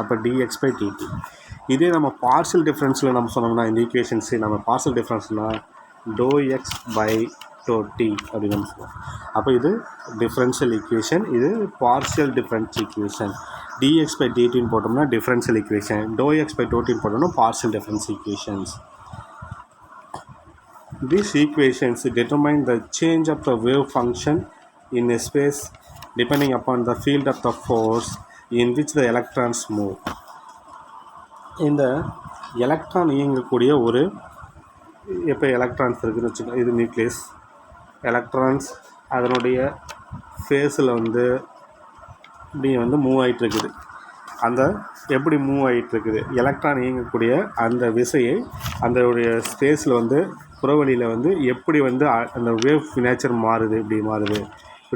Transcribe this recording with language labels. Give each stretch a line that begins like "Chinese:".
Tamil: அப்போ dx/dt. இதே நம்ம பார்ஷியல் டிஃப்ரென்ஸில் நம்ம சொன்னோம்னா இந்த ஈக்குவேஷன்ஸு நம்ம பார்ஷியல் டிஃப்ரென்ஸ்னால் ∂x/t அப்படின்னு நம்ம சொல்லுவோம். அப்போ இது டிஃப்ரென்ஷியல் ஈக்குவேஷன், இது பார்ஷியல் டிஃப்ரென்ஸ் ஈக்குவேஷன். dx/dtன்னு போட்டோம்னா டிஃப்ரென்ஷியல் ஈக்குவேஷன், ∂x/tன்னு போட்டோம்னா partial difference equations.
English: These equations determine the change of the wave function in a space depending upon the field of the force in which the electrons move.
Tamil: இந்த electron இயங்கக்கூடிய ஒரு இப்போ electrons இருக்குதுன்னு வச்சுக்கோங்க, இது nucleus. Electrons அதனுடைய ஃபேஸில் வந்து இப்படி வந்து மூவ் ஆகிட்டுருக்குது. அந்த எப்படி மூவ் ஆகிட்டுருக்குது, எலக்ட்ரான் இயங்கக்கூடிய அந்த விசையை அதனுடைய ஸ்பேஸில் வந்து புறவழியில் வந்து எப்படி வந்து அந்த வேவ் நேச்சர் மாறுது, இப்படி மாறுது. இப்போ